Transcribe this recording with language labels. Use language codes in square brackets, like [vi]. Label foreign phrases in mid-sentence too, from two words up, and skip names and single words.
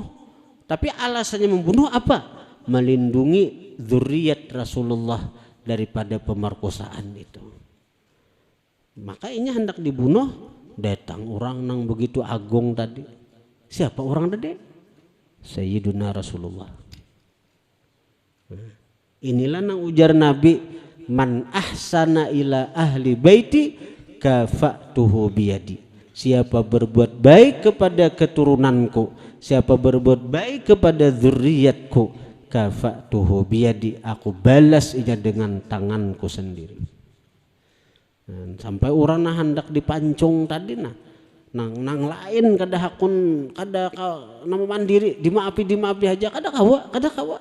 [id] Tapi alasannya membunuh apa? Melindungi zuriat Rasulullah daripada pemerkosaan itu. [bjn] Maka ini hendak dibunuh, datang orang nang begitu agung tadi. [id] Siapa orang tadi? Sayyiduna Rasulullah. [bjn] Inilah nang ujar Nabi, [ar] من أحسن إلى أهل بيتي كافأته بيدي. [id] Siapa berbuat baik kepada keturunanku, siapa berbuat baik kepada zuriatku, [ar] كافأته بيدي, [id] aku balas ini dengan tanganku sendiri. [bjn] Sampai orang nah hendak dipancung tadi nang lain kada hakun kada nama mandiri dimaapi aja kada kawa.